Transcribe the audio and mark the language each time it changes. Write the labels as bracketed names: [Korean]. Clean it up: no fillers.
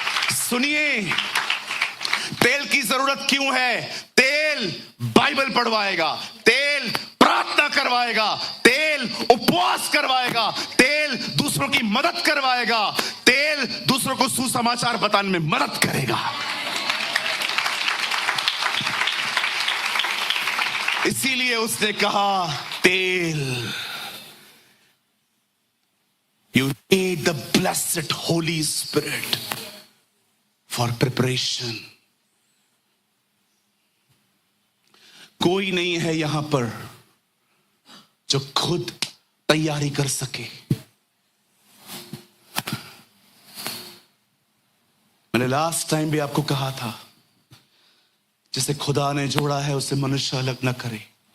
[Hindi] सुनिए, तेल की जरूरत क्यों है? तेल बाइबल पढ़वाएगा, तेल प्रार्थना करवाएगा, तेल उपवास करवाएगा, तेल तेल दूसरों की मदद करवाएगा, तेल दूसरों को सुसमाचार बताने में मदद करेगा। इसीलिए उसने कहा तेल, [English] you need the blessed Holy Spirit for preparation. [Hindi] कोई नहीं है यहां पर जो खुद तैयारी कर सके। मैंने लास्ट टाइम भी आपको कहा था, जिसे खुदा ने जोड़ा है उसे मनुष्य अलग न करे।